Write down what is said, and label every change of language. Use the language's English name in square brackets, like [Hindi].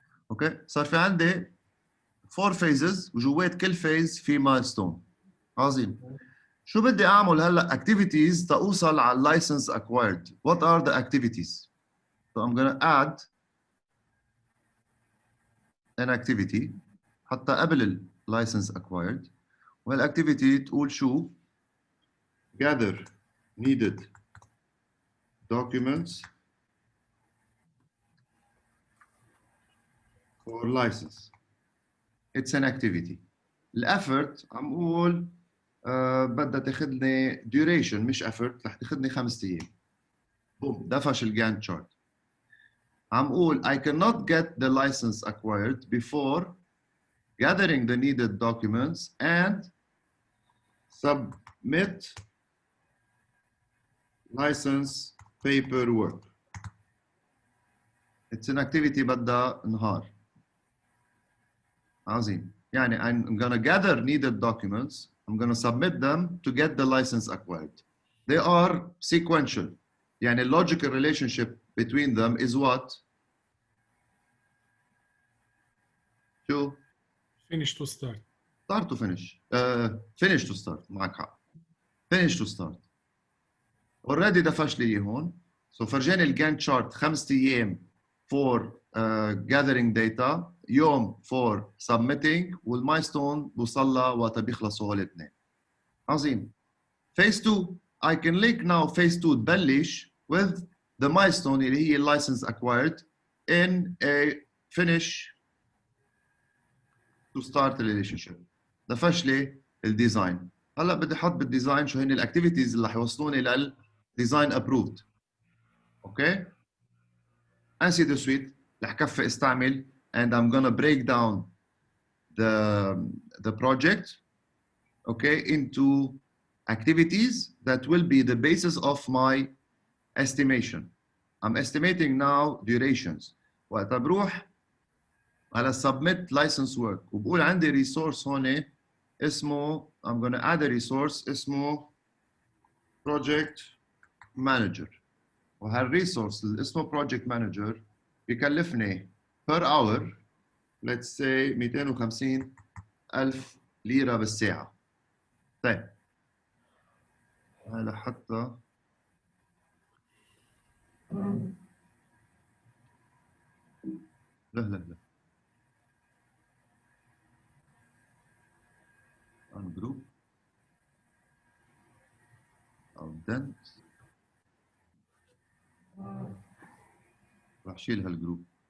[Arabic] اوكي صار في عندي 4 phases وجوات كل phase في milestone. عظيم. شو بدي اعمل هلا activities توصل على license acquired. [English] What are the activities? So I'm gonna add an activity [Arabic] حتى قبل ال [English] license acquired [Arabic] والactivity تقول شو [English] gather needed documents for license. It's an activity. [Arabic] الeffort عم اقول بدها تاخذني duration مش effort رح تاخذني 5 ايام. بوم دفش الجانت شارت. عم اقول [English] I cannot get the license acquired before gathering the needed documents and submit license paperwork. It's an activity [Arabic] بدها نهار. عظيم. يعني [English] I'm gonna gather needed documents. I'm gonna submit them to get the license acquired. They are sequential. [Arabic] يعني [English] logical relationship between them is what? [Arabic] شو؟ [English] Finish to start. Start to finish. Finish to start. [Arabic] معك حق. [English] Finish to start. [Arabic] Already دفش لي هون. So فرجاني الجانت شارت 5 ايام [English] for gathering data [Arabic] يوم [English] for submitting [Arabic] والمايلستون بوصل لها وقت بيخلصوا هول الاثنين. عظيم. [English] Phase 2 I can link now phase 2 [Arabic] تبلش [English] with the milestone [Arabic] اللي هي [English] license acquired in a finish to start a relationship. [Arabic] دفش لي الديزاين. هلا بدي احط بالديزاين شو هن الاكتيفيتيز اللي حيوصلوني للديزاين ابروفد. اوكي؟ [French] ainsi de suite [Arabic] رح كفي استعمل [English] and I'm gonna break down the project okay into activities that will be the basis of my estimation. I'm estimating now durations. [Arabic] وقت بروح على [English] submit license work [Arabic] وبقول عندي resource هون اسمه [English] I'm gonna add a resource [Arabic] اسمه [English] project manager. [Arabic] وهالريسورس اللي اسمه project manager بيكلفني [English] per hour let's say [Arabic] 250,000 ليرة بالساعة. طيب هلا حتى لا on group أو dent راح شيل هالجروب.